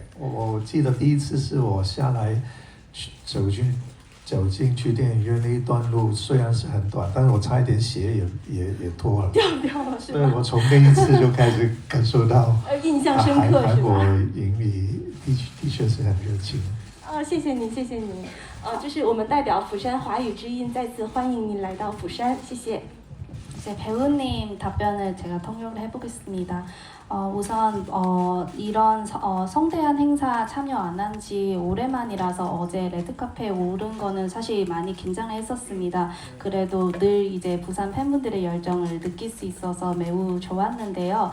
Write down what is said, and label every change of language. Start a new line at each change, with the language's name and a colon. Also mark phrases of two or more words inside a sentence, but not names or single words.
Chinese: 我记得第一次是我下来走进去电影院那一段路，虽然是很短，但是我差一点鞋也脱了。掉了是吧？对，我从那一次就开始感受到印象深刻是吧？韩国影迷的确是很热情，谢谢你，谢谢你。就是我们代表釜山华语之音再次欢迎您来到釜山，谢谢。
Korean: 이제 배우님 답변을 제가 통역을 해보겠습니다. 우선 이런 성대한 행사 참여 안 한 지 오랜만이라서 어제 레드카페에 오른 거는 사실 많이 긴장을 했었습니다. 그래도 늘 이제 부산 팬분들의 열정을 느낄 수 있어서 매우 좋았는데요.